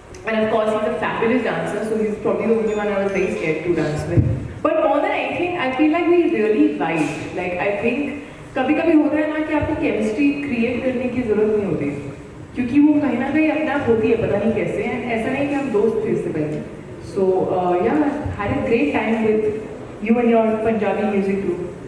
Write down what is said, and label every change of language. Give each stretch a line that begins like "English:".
English: And of course, he's a fabulous dancer, so he's probably the only one I was very scared to dance with. But more than anything, I feel like we really vibe. Like I think
Hindi: कभी-कभी होता है ना कि आपको chemistry create करने की ज़रूरत नहीं होती, क्योंकि वो कहीं ना कहीं अपने आप होती है, पता नहीं कैसे. And ऐसा नहीं कि हम दोस्त थे इससे पहले.
English: So yeah, I had a great time with you and your Punjabi music group.